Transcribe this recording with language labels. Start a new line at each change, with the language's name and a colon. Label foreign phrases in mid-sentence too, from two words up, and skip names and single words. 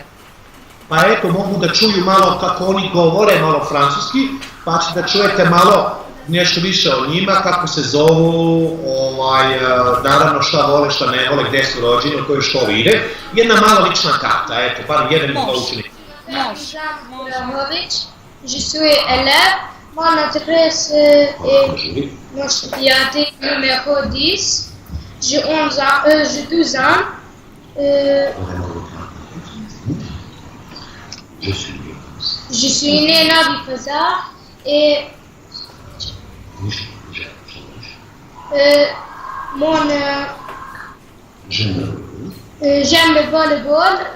Serbian: Pa eto, mogu da čuju malo kako oni govore, malo francuski, pa ćete da čujete malo nešto više o njima, kako se zovu, naravno šta vole, šta ne vole, gde su rođeni, u kojoj školi ide. Jedna mala lična karta, eto, bar jedan ili 2 učenika.
French: Može. Je suis élève. Mon adresse est Montchoupiati, numéro 10. J'ai 12 ans. Je suis né à Novi Pazar et j'aime le volleyball.